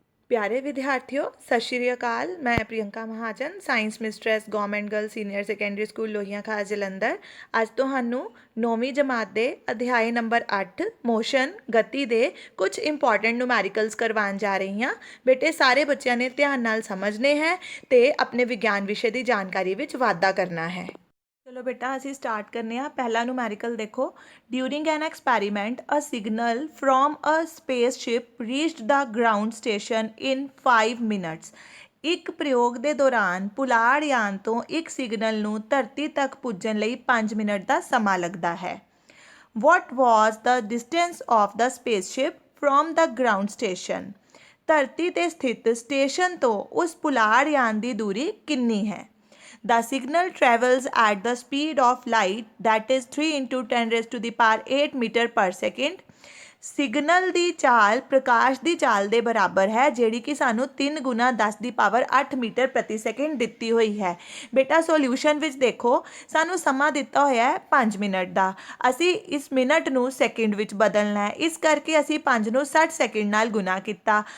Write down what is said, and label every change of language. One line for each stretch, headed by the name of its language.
Hindi: प्यारे विद्यार्थियों सत श्री अकाल। मैं प्रियंका महाजन science mistress government girl senior secondary school लोहियां खास जलंधर
Punjabi: ਅੱਜ ਤੁਹਾਨੂੰ 9ਵੀਂ ਜਮਾਤ ਦੇ ਅਧਿਆਇ ਨੰਬਰ 8 ਮੋਸ਼ਨ ਗਤੀ ਦੇ ਕੁਝ ਇੰਪੋਰਟੈਂਟ ਨੂਮੈਰੀਕਲਸ ਕਰਵਾਉਣ ਜਾ ਰਹੀ ਹਾਂ। ਬੇਟੇ ਸਾਰੇ ਬੱਚਿਆਂ ਨੇ ਧਿਆਨ ਨਾਲ ਸਮਝਨੇ ਹੈ ਤੇ ਆਪਣੇ ਵਿਗਿਆਨ ਵਿਸ਼ੇ ਦੀ ਜਾਣਕਾਰੀ ਵਿੱਚ ਵਾਧਾ ਕਰਨਾ ਹੈ। ਚਲੋ ਬੇਟਾ ਅਸੀਂ ਸਟਾਰਟ ਕਰਨੇ ਆ। ਪਹਿਲਾ ਨੂਮੈਰੀਕਲ ਦੇਖੋ,
English: During an experiment a signal from a spaceship reached the ground station in 5 minutes.
Punjabi: ਇੱਕ ਪ੍ਰਯੋਗ ਦੇ ਦੌਰਾਨ ਪੁਲਾੜ ਯਾਨ ਤੋਂ ਇੱਕ ਸਿਗਨਲ ਨੂੰ ਧਰਤੀ ਤੱਕ ਪੁੱਜਣ ਲਈ 5 ਮਿੰਟ ਦਾ ਸਮਾਂ ਲੱਗਦਾ ਹੈ।
English: What was the distance of the spaceship from the ground station.
Punjabi: ਧਰਤੀ 'ਤੇ ਸਥਿਤ ਸਟੇਸ਼ਨ ਤੋਂ ਉਸ ਪੁਲਾੜ ਯਾਨ ਦੀ ਦੂਰੀ ਕਿੰਨੀ ਹੈ।
English: The signal travels at the speed of light, that is 3 into 10 raised to the power 8 meter per second.
Punjabi: Signal ਦੀ ਚਾਲ ਪ੍ਰਕਾਸ਼ ਦੀ ਚਾਲ ਦੇ ਬਰਾਬਰ ਹੈ, ਜਿਹੜੀ ਕਿ ਸਾਨੂੰ 3 ਗੁਣਾ 10 ਦੀ ਪਾਵਰ 8 ਮੀਟਰ ਪ੍ਰਤੀ ਸੈਕਿੰਡ ਦਿੱਤੀ ਹੋਈ ਹੈ। ਬੇਟਾ ਸੋਲਿਊਸ਼ਨ ਵਿੱਚ ਦੇਖੋ, ਸਾਨੂੰ ਸਮਾਂ ਦਿੱਤਾ ਹੋਇਆ ਹੈ 5 ਮਿੰਟ ਦਾ। ਅਸੀਂ ਇਸ ਮਿੰਟ ਨੂੰ ਸੈਕਿੰਡ ਵਿੱਚ ਬਦਲਣਾ ਹੈ, ਇਸ ਕਰਕੇ ਅਸੀਂ 5 ਨੂੰ 60 ਸੈਕਿੰਡ ਨਾਲ ਗੁਣਾ ਕੀਤਾ।